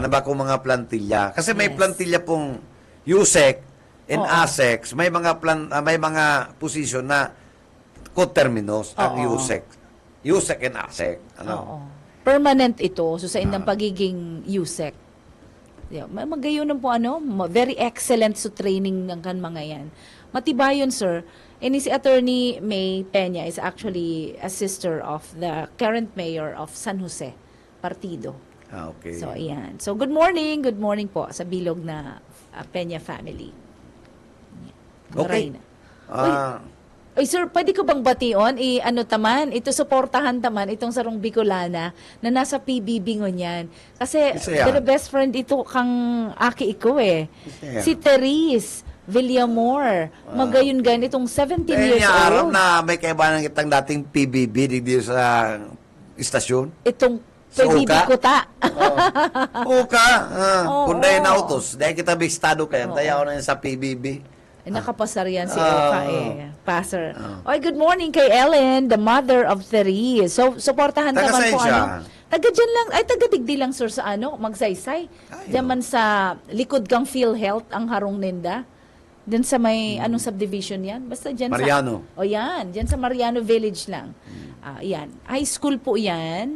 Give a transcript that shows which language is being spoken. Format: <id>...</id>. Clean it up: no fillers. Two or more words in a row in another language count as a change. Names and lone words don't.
<bik>Na bakong mga plantilla. Kasi may</bik> <en>Yes.</en> <bik>plantilla pong USEC and Oo. ASEC. May mga position na coterminous ang Oo. USEC. USEC and ASEC. Ano? Oo. Permanent ito. So, sa indang pagiging USEC.</bik> <en>Yeah,</en> <bik>magayon po</bik> <en>very excellent</en> <bik>sa training ng kan mga yan.</bik> <en>Matibayon, sir. And si Attorney May Peña is actually a sister of the current mayor of San Jose, Partido. Okay.</en> <bik>So, ayan. So,</bik> <en>good morning</en> <bik>po sa bilog na Peña family.</bik> <en>Okay.</en> <bik>Maray na. Ah, Oy, sir, pwede ko bang bation? Ito suportahan taman, itong sarong Bicolana na nasa PBB ngunyan. Kasi, Isa yan.</bik> <en>the best friend</en> <bik>ito kang aki iko eh. Isa yan. Si Therese Villamor. Magayon gan itong 17 years niya araw</bik> <en>old.</en> <bik>na may kaibahan kitang dating PBB dito sa istasyon. Itong Sa PBB Uka? kuta. Uka, Oo. punday na autos. Dahil kita bistado kayo, tayaw na yun sa PBB. Nakapasar yan si Oka eh. Passer. Oy,</bik> <en>good morning kay Ellen, the mother of Therese. So,</en> <bik>suportahan Taga naman saan po siya? Taga dyan lang, taga Digdi lang sir sa Magsaysay. Diyan man sa likod kang PhilHealth ang harong ninda. Diyan sa may, anong subdivision yan? Basta dyan Mariano. sa... yan. Diyan sa Mariano Village lang. Yan.</bik> <en>High school</en> <bik>po yan.</bik>